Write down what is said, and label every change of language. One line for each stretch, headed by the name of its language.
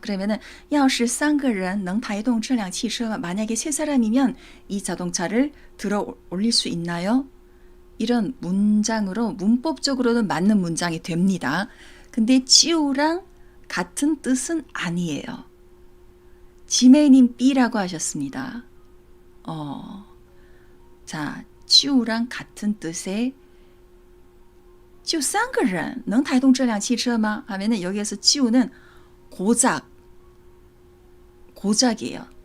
Korean: 그러면은
Chinese: 钥匙三个人能抬动这辆汽车
Korean: 만약에 세 사람이면 이 자동차를 들어 올릴 수 있나요? 이런 문장으로 문법적으로는 맞는 문장이 됩니다. 근데 지우랑 같은 뜻은 아니에요. 지메님 B라고 하셨습니다. 자, 지우랑 같은 뜻의
Chinese: 就三个人能抬动这辆汽车吗?
Korean: 하면은 여기에서 지우는 고작이에요.